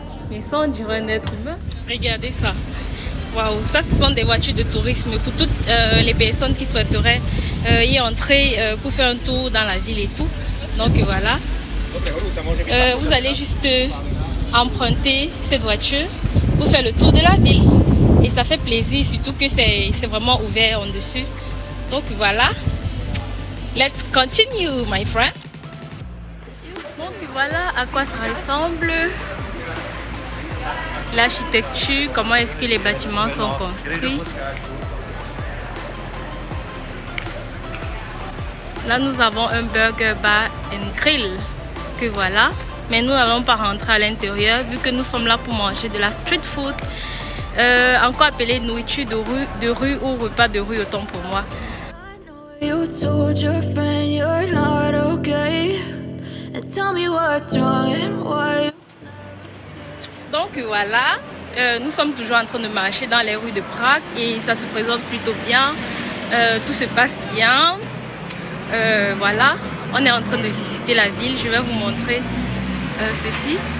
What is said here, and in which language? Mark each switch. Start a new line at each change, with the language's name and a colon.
French: Mais ça on dirait un être humain. Regardez ça. Waouh, ça ce sont des voitures de tourisme pour toutes les personnes qui souhaiteraient y entrer pour faire un tour dans la ville et tout. Donc voilà. Vous allez juste emprunter cette voiture pour faire le tour de la ville. Et ça fait plaisir, surtout que c'est vraiment ouvert en dessus. Donc voilà.
English: Let's continue, my friend.
French: Donc voilà à quoi ça ressemble. L'architecture, comment est-ce que les bâtiments sont construits. Là, nous avons un burger bar and grill. Que voilà. Mais nous n'allons pas rentrer à l'intérieur vu que nous sommes là pour manger de la street food. Encore appelé nourriture de rue ou repas de rue autant pour moi.
English: You told your friend you're not okay. And tell me what's wrong and why.
French: Donc voilà, nous sommes toujours en train de marcher dans les rues de Prague et ça se présente plutôt bien, tout se passe bien. Voilà, on est en train de visiter la ville, je vais vous montrer ceci.